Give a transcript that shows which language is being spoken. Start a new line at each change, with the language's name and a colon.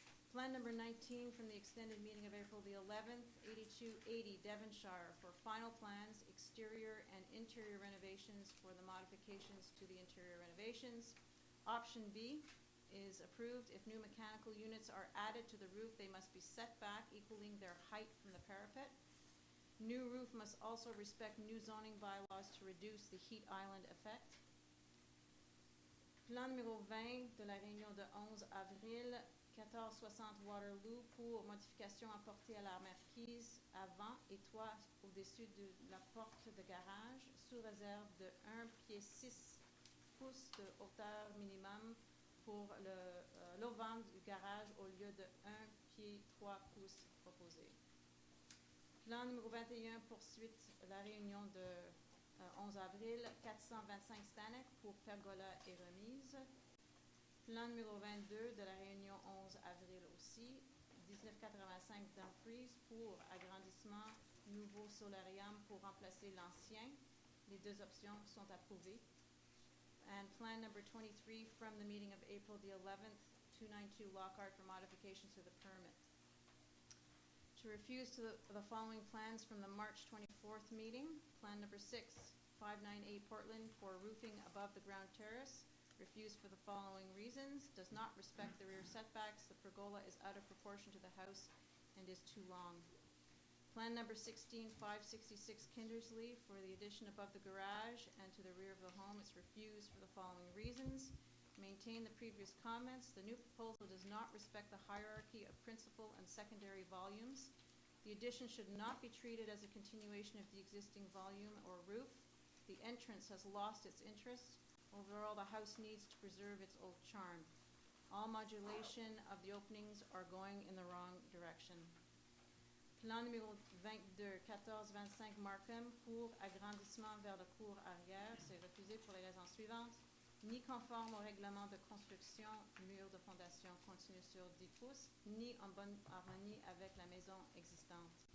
English: Plan number 19 from the extended meeting of April the 11th, 8280 Devonshire for final plans, exterior and interior renovations for the modifications to the interior renovations. Option B is approved. If new mechanical units are added to the roof, they must be set back equaling their height from the parapet. New roof must also respect new zoning bylaws to reduce the heat island effect.
French: Plan numéro 20 de la réunion de 11 avril, 1460 Waterloo pour modification apportée à la marquise avant et toit au-dessus de la porte de garage sous réserve de 1 pied 6 pouces de hauteur minimum pour l'auvent du garage au lieu de 1 pied 3 pouces proposé. Plan numéro 21, poursuite la réunion de 11 avril, 425 Stanek pour pergola et remise. Plan numéro 22 de la réunion 11 avril aussi, 1985 Dumfries pour agrandissement, nouveau solarium pour remplacer l'ancien. Les deux options sont approuvées.
English: And plan number 23 from the meeting of April the 11th, 292 Lockhart for modifications to the permit. To refuse to the following plans from the March 24th meeting. Plan number 6, 598 Portland for roofing above the ground terrace. Refused for the following reasons. Does not respect the rear setbacks. The pergola is out of proportion to the house and is too long. Plan number 16, 566 Kindersley for the addition above the garage and to the rear of the home. It's refused for the following reasons. Maintain the previous comments. The new proposal does not respect the hierarchy of principal and secondary volumes. The addition should not be treated as a continuation of the existing volume or roof. The entrance has lost its interest. Overall, the house needs to preserve its old charm. All modulation of the openings are going in the wrong direction.
French: Plan numéro 22, 1425 Markham pour agrandissement vers la cour arrière. C'est refusé pour les raisons suivantes. Ni conforme au règlement de construction, mur de fondation continu sur 10 pouces, ni en bonne harmonie avec la maison existante.